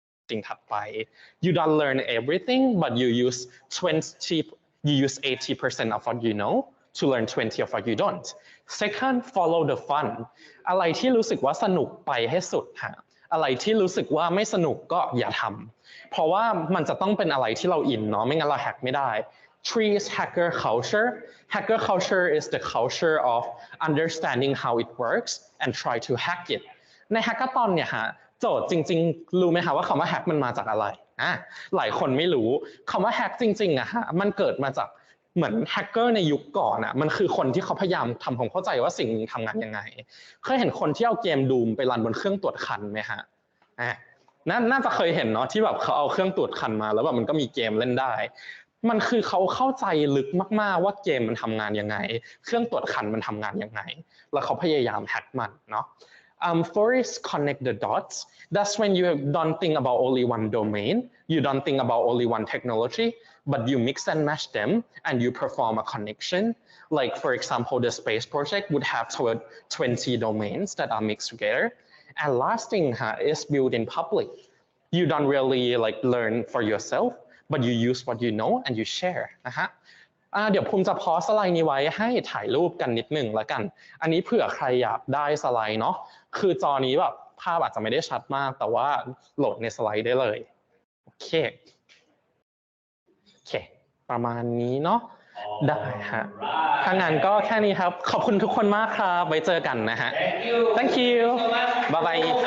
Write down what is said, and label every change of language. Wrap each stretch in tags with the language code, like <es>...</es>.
<th>สิ่งถัดไป</th> <en>you don't learn everything but you use 80% of what you know to learn 20 of what you don't second follow the fun</en> <th>อะไรที่รู้สึกว่าสนุกไปให้สุดฮะอะไรที่รู้สึกว่าไม่สนุกก็อย่าทำเพราะว่ามันจะต้องเป็นอะไรที่เราอินเนาะไม่งั้นเราแฮกไม่ได้</th> <en>Three is hacker culture. Hacker culture is the culture of understanding how it works and try to hack it.</en> <th>ในแฮกเกอร์ตอนเนี่ยฮะโจทย์จริงๆรู้ไหมคะว่าคำว่าแฮกมันมาจากอะไรหลายคนไม่รู้คำว่าแฮกจริงๆอะฮะมันเกิดมาจากเหมือนแฮกเกอร์ในยุคก่อนอะมันคือคนที่เขาพยายามทำความเข้าใจว่าสิ่งนี้ทำงานยังไงเคยเห็นคนที่เอาเกมดูมไปรันบนเครื่องตรวจคันไหมฮะ น่าจะเคยเห็นเนาะที่แบบเขาเอาเครื่องตรวจคันมาแล้วแบบมันก็มีเกมเล่นได้มันคือเขาเข้าใจลึกมากๆว่าเกมมันทำงานยังไงเครื่องตรวจคันมันทำงานยังไงแล้วเขาพยายามแฮกมันเนาะ</th> <en>Four is connect the dots. That's when you don't think about only one domain, you don't think about only one technology, but you mix and match them and you perform a connection. Like for example, the space project would have 20 domains that are mixed together. And last thing is built in public. You don't really learn for yourself, but you use what you know and you share.</en> <th>นะฮะเดี๋ยวภูมิจะพอสไลด์นี้ไว้ให้ถ่ายรูปกันนิดนึงแล้วกันอันนี้เผื่อใครอยากได้สไลด์เนาะคือจอนี้แบบภาพอาจจะไม่ได้ชัดมากแต่ว่าโหลดในสไลด์ได้เลยโอเคประมาณนี้เนาะได้ฮะถ้างั้นก็แค่นี้ครับขอบคุณทุกคนมากครับไว้เจอกันนะฮะ</th> <en>Thank you bye bye</en>